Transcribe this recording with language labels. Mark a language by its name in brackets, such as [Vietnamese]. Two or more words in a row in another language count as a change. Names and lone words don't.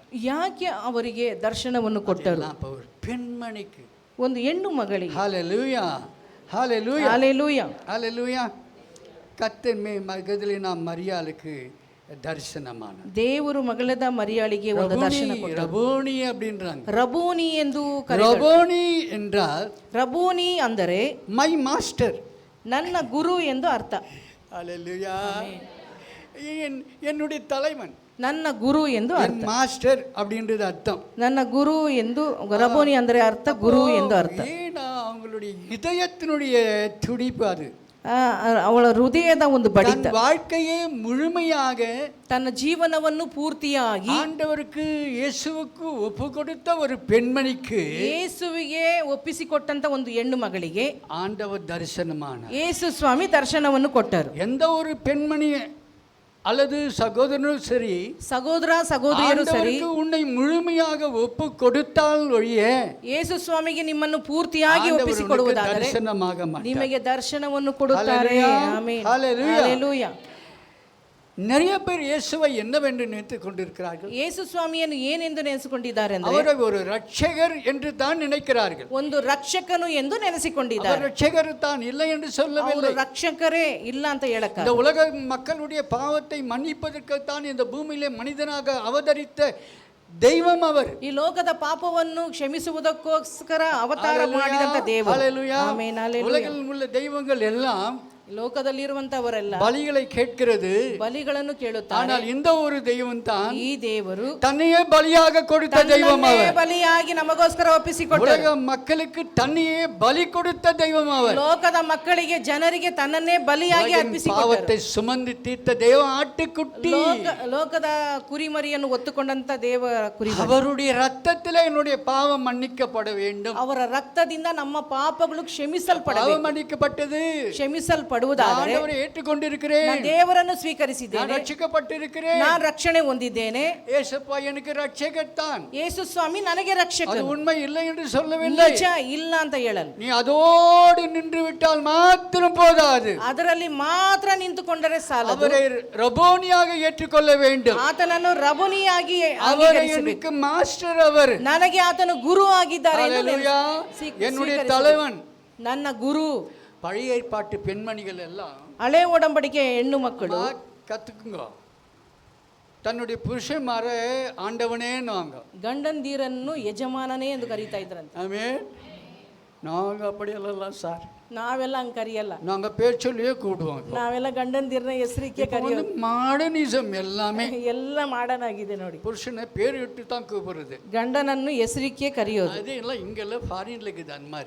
[Kannada] ಯಾಕೆ ಅವರಿಗೆ ದರ್ಶನವನ್ನು ಕೊಟ್ಟರು? [Tamil] ஒரு பெண்மணிக்கு, [Kannada] ಒಂದು ಹೆಣ್ಣು ಮಗಳಿಗೆ. [Tamil] ஹalleluya, ஹalleluya, ஹalleluya, ஹalleluya. கர்த்தர் மகதலேனா மரியாளுக்கு தரிசனமானார். [Kannada] ದೇವರು ಮಗಳದ ಮರಿಯಾಳಿಗೆ ಒಂದು ದರ್ಶನ ಕೊಟ್ಟರು. [Tamil] ரபோனி அப்படின்றாங்க. [Kannada] ರಬೂನಿ ಎಂದು ಕರೆದರು. [Tamil] ரபோனி என்றால் [Kannada] ರಬೂನಿ ಅಂದರೆ [English] my master, [Kannada] ನನ್ನ ಗುರು ಎಂದು ಅರ್ಥ. [Tamil] ஹalleluya. என்னுடைய தலைவன், [Kannada] ನನ್ನ ಗುರು ಎಂದು ಅರ್ಥ. [Tamil] மாஸ்டர் அப்படின்றது அர்த்தம். [Kannada] ನನ್ನ ಗುರು ಎಂದು, ರಬೋನಿ ಅಂದರೆ ಅರ್ಥ ಗುರು ಎಂದು ಅರ್ಥ. [Tamil] ஏன்னா அவங்களுடைய இதயத்தினுடைய துடிப்பு அது. [Kannada] ಅವಳ ಹೃದಯದ ಒಂದು ಬಡಿತ. [Tamil] வாழ்க்கையே முழுமையாக [Kannada] ತನ್ನ ಜೀವನವನ್ನು ಪೂರ್ತಿಯಾಗಿ [Tamil] ஆண்டவருக்கு இயேசுவுக்கு ஒப்பு கொடுத்த ஒரு பெண்மணிக்கு, [Kannada] ಯೇಸುವಿಗೆ ಒಪ್ಪಿಸಿಕೊಟ್ಟಂತ ಒಂದು ಹೆಣ್ಣು ಮಗಳಿಗೆ [Tamil] ஆண்டவர் தரிசனமானார். [Kannada] ಯೇಸು ಸ್ವಾಮಿ ದರ್ಶನವನ್ನು ಕೊಟ್ಟರು. [Tamil] எந்த ஒரு பெண்மணி அல்லது சகோதரனும் சரி, [Kannada] ಸಹೋದರ ಸಹೋದರಿಯರು ಸರಿ, [Tamil] உன்னை முழுமையாக ஒப்பு கொடுத்தால் ஒழிய [Kannada] ಯೇಸು ಸ್ವಾಮಿಗೆ ನಿಮ್ಮನ್ನು ಪೂರ್ತಿಯಾಗಿ ಒಪ್ಪಿಸಿಕೊಡುವುದಾದರೆ [Tamil] தரிசனமாக [Kannada] ನಿಮಗೆ ದರ್ಶನವನ್ನು ಕೊಡುತ್ತಾರೆ. ಆಮೆನ್, ಹಲ್ಲೆಲೂಯಾ. [Tamil] நிறைய பேர் இயேசுவை என்னவென்று நினைத்துக் கொண்டிருக்கிறார்கள். [Kannada] ಯೇಸು ಸ್ವಾಮಿಯನ್ನು ಏನೆಂದು ನೆನೆಸಿಕೊಂಡಿದ್ದಾರೆ ಅಂದರೆ [Tamil] அவரை ஒரு ரட்சகர் என்று தான் நினைக்கிறார்கள். [Kannada] ಒಂದು ರಕ್ಷಕನು ಎಂದು ನೆನೆಸಿಕೊಂಡಿದ್ದಾರೆ. [Tamil] ரட்சகர் தான் இல்லை என்று சொல்லவில்லை. [Kannada] ರಕ್ಷಕರೇ ಇಲ್ಲ ಅಂತ ಹೇಳಕ, [Tamil] இந்த உலக மக்களுடைய பாவத்தை மன்னிப்பதற்கு தான் இந்த பூமியிலே மனிதனாக அவதரித்த தெய்வம் அவர். [Kannada] ಈ ಲೋಕದ ಪಾಪವನ್ನು ಕ್ಷಮಿಸುವುದಕ್ಕೋಸ್ಕರ ಅವತಾರ ಮಾಡಿದಂತ ದೇವರು. ಆಮೆನ್, ಹಲ್ಲೆಲೂಯಾ. [Tamil] உலகில் உள்ள தெய்வங்கள் எல்லாம் [Kannada] ಲೋಕದಲ್ಲಿರುವಂತವರೆಲ್ಲ [Tamil] பலிகளை கேட்கிறது, [Kannada] ಬಲಿಗಳನ್ನು ಕೇಳುತ್ತಾರೆ. [Tamil] ஆனால் இந்த ஒரு தெய்வம் தான் [Kannada] ಈ ದೇವರು [Tamil] தன்னையே பலியாக கொடுத்த தெய்வம் அவர். [Kannada] ಬಲಿಯಾಗಿ ನಮಗೋಸ್ಕರ ಒಪ್ಪಿಸಿಕೊಟ್ಟರು. [Tamil] உலக மக்களுக்கு தன்னையே பலி கொடுத்த தெய்வம் அவர். [Kannada] ಲೋಕದ ಮಕ್ಕಳಿಗೆ ಜನರಿಗೆ ತನ್ನನ್ನೇ ಬಲಿಯಾಗಿ ಅರ್ಪಿಸಿಕೊಟ್ಟರು. [Tamil] பாவத்தை சுமந்து தீர்த்த தேவ ஆட்டுக்குட்டி, [Kannada] ಲೋಕದ ಕುರಿಮರಿಯನ್ನು ಹೊತ್ತುಕೊಂಡಂತ ದೇವರ ಕುರಿಮರಿ. [Tamil] அவருடைய ரத்தத்திலே என்னுடைய பாவம் மன்னிக்கப்பட வேண்டும். [Kannada] ಅವರ ರಕ್ತದಿಂದ ನಮ್ಮ ಪಾಪಗಳು ಕ್ಷಮಿಸಲ್ಪಡಬೇಕು. [Tamil] பாவம் மன்னிக்கப்பட்டது, [Kannada] ಕ್ಷಮಿಸಲ್ಪಡುವುದಾದರೆ [Tamil] ஆண்டவரை ஏற்றுக்கொண்டிருக்கிறேன், [Kannada] ನಾನು ದೇವರನ್ನು ಸ್ವೀಕರಿಸಿದ್ದೇನೆ, [Tamil] ரட்சிக்கப்பட்டிருக்கிறேன், [Kannada] ನಾನು ರಕ್ಷಣೆ ಹೊಂದಿದ್ದೇನೆ. [Tamil] ஏசப்பா எனக்கு ரட்சகர் தான். [Kannada] ಯೇಸು ಸ್ವಾಮಿ ನನಗೆ [Tamil] அது [Kannada] ರಕ್ಷಕನು. [Tamil] உண்மை இல்லை என்று சொல்லவில்லை. [Kannada] ನಿಜ ಇಲ್ಲ ಅಂತ ಹೇಳಲ್ಲ. [Tamil] நீ அதோடு நின்று விட்டால் மாத்திரம் போதாது, [Kannada] ಅದರಲ್ಲಿ ಮಾತ್ರ ನಿಂತುಕೊಂಡರೆ ಸಾಲದು. [Tamil] அவரை ரபோனியாக ஏற்றுக்கொள்ள வேண்டும். [Kannada] ಆತನನ್ನು ರಬುನಿಯಾಗಿ [Tamil] அவரை எனக்கு மாஸ்டர், அவர் [Kannada] ನನಗೆ ಆತನು ಗುರು ಆಗಿದ್ದಾರೆ ಎಂದು [Tamil] ஹalleluya. என்னுடைய தலைவன், [Kannada] ನನ್ನ ಗುರು. [Tamil] பழைய ஏற்பாட்டு பெண்மணிகள் எல்லாம் [Kannada] ಹಳೆ ಒಡಂಬಡಿಕೆ ಹೆಣ್ಣು ಮಕ್ಕಳು [Tamil] கத்துக்குங்க, தன்னுடைய புருஷன்மார ஆண்டவனேன்னுவாங்க. [Kannada] ಗಂಡಂದಿರನ್ನು ಯಜಮಾನನೇ ಎಂದು ಕರೀತಾ ಇದ್ರಂತೆ. [Tamil] ஆமென். நாங்க அப்படியெல்லாம் சார், [Kannada] ನಾವೆಲ್ಲ ಹಂಗೆ ಕರೆಯಲ್ಲ. [Tamil] நாங்க பேர் சொல்லியே கூடுவோம். [Kannada] ನಾವೆಲ್ಲ ಗಂಡಂದಿರನ್ನ ಹೆಸರಿಕೆ ಕರೆಯೋದು. [Tamil] மாடர்னிசம் எல்லாமே [Kannada] ಎಲ್ಲ ಮಾಡರ್ನ್ ಆಗಿದೆ ನೋಡಿ. [Tamil] புருஷனை பேர் இட்டு தான் கூப்பிடுறது, [Kannada] ಗಂಡನನ್ನು ಹೆಸರಿಕೆ ಕರೆಯೋದು. [Tamil] அது எல்லாம் இங்கெல்லாம் ஃபாரின்ல இருக்குது அந்த மாதிரி.